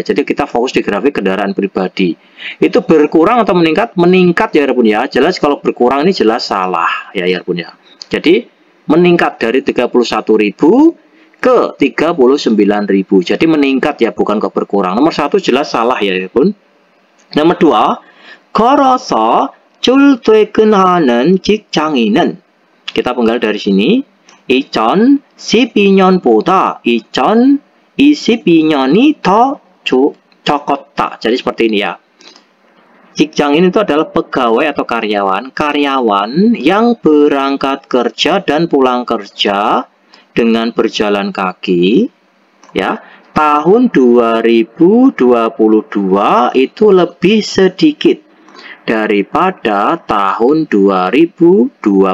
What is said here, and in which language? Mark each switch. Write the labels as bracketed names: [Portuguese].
[Indonesian] Jadi kita fokus di grafik kendaraan pribadi. Itu berkurang atau meningkat? Meningkat ya punya. Jelas kalau berkurang ini jelas salah ya punya. Jadi meningkat dari 31.000 ke 39.000. Jadi meningkat ya bukan ke berkurang. Nomor 1 jelas salah ya pun. [Korean] Nomor 2, 걸어서 출퇴근하는 직장인은 [Indonesian] kita penggal dari sini [Korean] 2012년보다 2022년이 더 적었다. [Indonesian] Jadi seperti ini ya. 직장인 itu adalah pegawai atau karyawan yang berangkat kerja dan pulang kerja dengan berjalan kaki ya. Tahun 2022 itu lebih sedikit daripada tahun 2012.